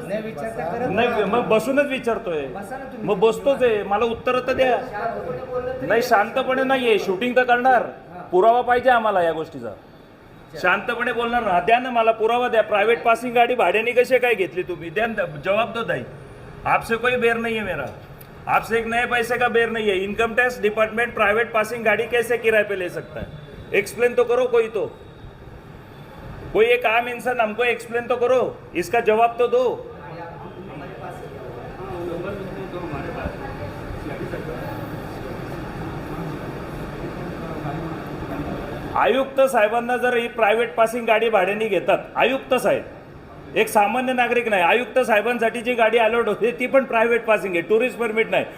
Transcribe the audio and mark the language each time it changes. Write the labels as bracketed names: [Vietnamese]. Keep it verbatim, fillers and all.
[Marathi] नाही विचारता करत नाही मग बसूनच विचारतोय. बसा ना तुम्ही. मग बसतोच आहे. मला उत्तर तर द्या. नाही शांतपणे नाहीये. शूटिंग तर करणार. पुरावा पाहिजे आम्हाला या गोष्टीचा. शांतपणे बोलणार ना. द्या ना मला पुरावा द्या. प्रायव्हेट पासिंग गाडी भाड्याने कशी काय घेतली तुम्ही? द्या ना [Hindi] जवाब दो [Marathi] दाई. [Hindi] आपसे कोई बेर नहीं है मेरा. आपसे एक नए पैसे का बेर नहीं है. Income tax department private passing गाड़ी कैसे किराए पे ले सकता है? एक्सप्लेन तो करो कोई तो. कोई एक आम इंसान हमको एक्सप्लेन तो करो, इसका जवाब तो दो। [Marathi] आयुक्त साहेबांना जर ही प्रायव्हेट पासिंग गाडी भाड्याने घेतात, आयुक्त साहेब एक सामान्य नागरिक नाही, आयुक्त साहेबांसाठी जी गाडी अलॉट होते ती पण प्रायव्हेट पासिंग आहे, टुरिस्ट परमिट नाही.